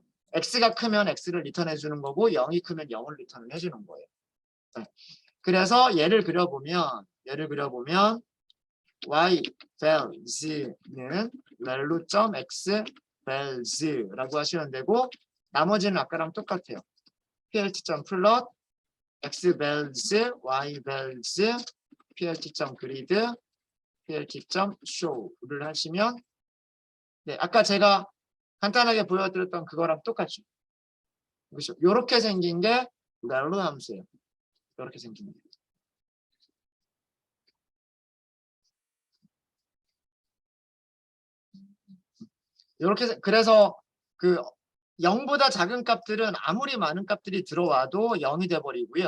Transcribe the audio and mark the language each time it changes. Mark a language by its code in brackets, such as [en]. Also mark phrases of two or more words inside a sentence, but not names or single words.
[ko] x가 크면 x를 리턴해 주는 거고 0이 크면 0을 리턴을 해주는 거예요. 네. 그래서 얘를 그려보면 [en] y values [ko] 는 [en] value.x values [ko] 라고 하시면 되고 나머지는 아까랑 똑같아요. [en] plt.plot x values, y values, plt.grid, [ko] plt.show를 하시면 네, 아까 제가 간단하게 보여드렸던 그거랑 똑같죠. 그렇죠? 이렇게 생긴 게 렐로 함수예요. 이렇게 생긴 게. 이렇게 그래서 그 0보다 작은 값들은 아무리 많은 값들이 들어와도 0이 돼 버리고요.